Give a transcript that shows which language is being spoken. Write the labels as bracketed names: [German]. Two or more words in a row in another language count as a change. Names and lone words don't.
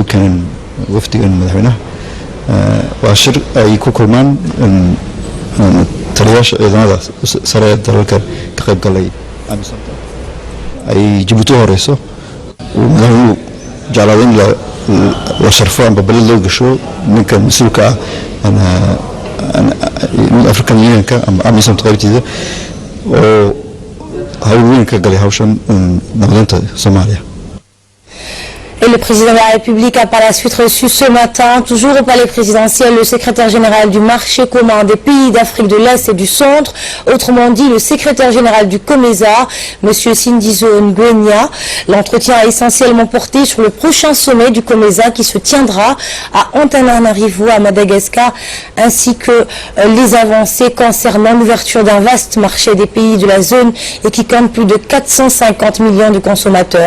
[Somali] keeneen wafdigan madaxweynaha waa shir ay ku kulmaan taliyaasha ciidamada sare ee dalalka ka qayb galay amisomta ay Djibouti horeyso madaxweynuhu jeclaaday in la sharfo amba balad loo gasho ninka mas-uulka ah African Unionka ama amisomta qaybteeda oo hawl weyn ka galay hawshan nabadanta Soomaaliya. [French] Et le président de la République a par la suite reçu ce matin, toujours au palais présidentiel, le secrétaire général du marché commun des pays d'Afrique de l'Est et du Centre, autrement dit le secrétaire général du COMESA, M. Sindizo Ngwenya. L'entretien a essentiellement porté sur le prochain sommet du COMESA qui se tiendra à Antananarivo, à Madagascar, ainsi que les avancées concernant l'ouverture d'un vaste marché des pays de la zone et qui compte plus de 450 millions de consommateurs.